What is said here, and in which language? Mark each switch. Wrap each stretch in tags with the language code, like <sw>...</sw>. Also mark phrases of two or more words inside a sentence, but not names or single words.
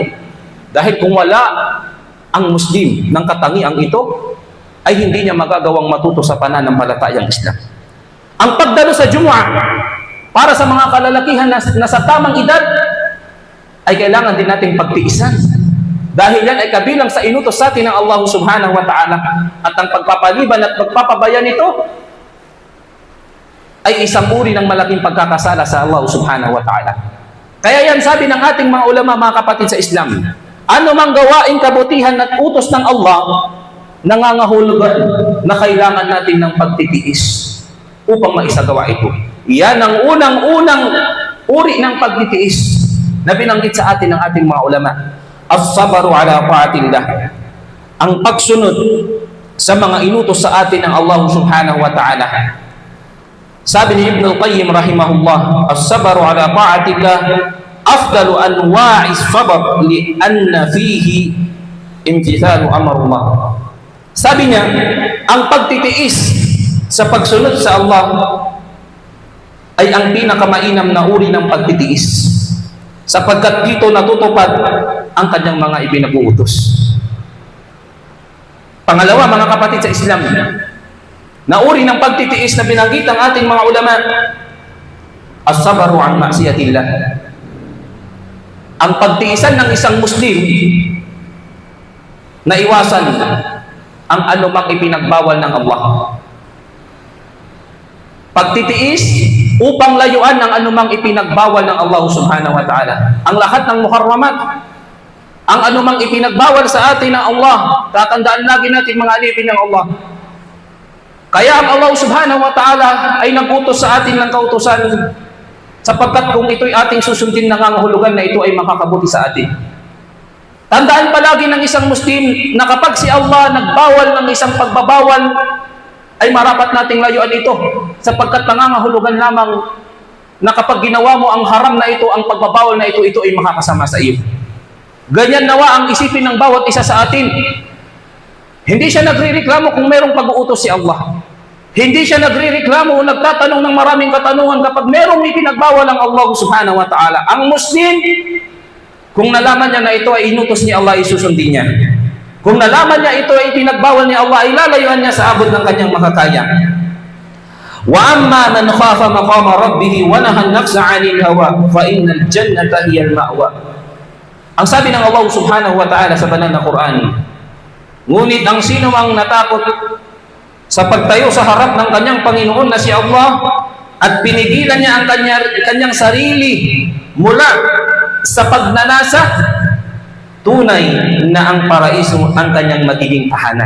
<tl>Dahil kung wala ang Muslim ng katangiang ito, ay hindi niya magagawang matuto sa pananampalatayang Islam. Ang pagdalo sa Jumu'ah para sa mga kalalakihan na sa tamang edad ay kailangan din nating pagtiisan. Dahil yan ay kabilang sa inutos sa atin ng Allah</tl> <ar>سبحانه وتعالى.</ar> <tl>At ang pagpapaliban at pagpapabaya nito ay isang uri ng malaking pagkakasala sa Allah</tl> <ar>سبحانه وتعالى.</ar> <tl>Kaya yan sabi ng ating mga ulama, mga kapatid sa Islam, ano mang gawaing kabutihan at utos ng Allah, nangangahulugan na kailangan natin ng pagtitiis upang maisagawa ito. Iyan ang unang-unang uri ng pagtitiis na binanggit sa atin ng ating mga ulama.</tl> <ar>الصبر على طاعة الله.</ar> <tl>Ang pagsunod sa mga inutos sa atin ng Allah</tl> <ar>سبحانه وتعالى.</ar> <tl>Sabi ni</tl> <ar>Ibn al-Qayyim rahimahullah, الصبر على طاعة الله أفضل أنواع الصبر لأن فيه امتثال أمر الله.</ar> <tl>Sabi niya, ang pagtitiis sa pagsunod sa Allah ay ang pinakamainam na uri ng pagtitiis, sapagkat dito natutupad ang kanyang mga ipinag-uutos. Pangalawa, mga kapatid sa Islam, na uri ng pagtitiis na binanggit ng ating mga ulama,</tl> <ar>الصبر عن معصية الله.</ar> <tl>Ang pagtiisan ng isang Muslim na iwasan ang anumang ipinagbawal ng Allah. Pagtitiis upang layuan ng anumang ipinagbawal ng Allah</tl> <ar>سبحانه وتعالى.</ar> <tl>Ang lahat ng muharramat, ang anumang ipinagbawal sa atin ng Allah, tatandaan lagi natin mga alipin ng Allah. Kaya ang Allah</tl> <ar>سبحانه وتعالى</ar> <tl>ay nag-utos sa atin ng kautusan, sapagkat kung ito'y ating susundin, nangangahulugan na ito ay makakabuti sa atin. Tandaan palagi ng isang Muslim na kapag si Allah nagbawal ng isang pagbabawal, ay marapat nating layuan ito, sapagkat nangangahulugan lamang na kapag ginawa mo ang haram na ito, ang pagbabawal na ito, ito ay makakasama sa iyo. Ganyan nawa ang isipin ng bawat isa sa atin. Hindi siya nagrereklamo kung merong pag-uutos si Allah. Hindi siya nagrereklamo o nagtatanong ng maraming katanungan kapag merong ipinagbawal ang Allah</tl> <ar>سبحانه وتعالى.</ar> <tl>Ang Muslim, kung nalaman niya na ito ay inutos ni Allah, isusundin niya. Kung nalaman niya ito ay pinagbawal ni Allah, ilalayuan niya sa abot ng kanyang makakaya.</tl> <ar>وأما من خاف مقام ربه ونهى النفس عن الهوى فإن الجنة هي المأوى.</ar> <tl>Ang sabi ng Allah</tl> <ar>سبحانه وتعالى</ar> <tl>sa banal na Quran, ngunit ang sino mang natakot sa pagtayo sa harap ng kanyang Panginoon na si Allah at pinigilan niya ang kanyang sarili mula sa pagnanasa, tunay na ang paraiso ang kanyang magiging tahanan.</tl>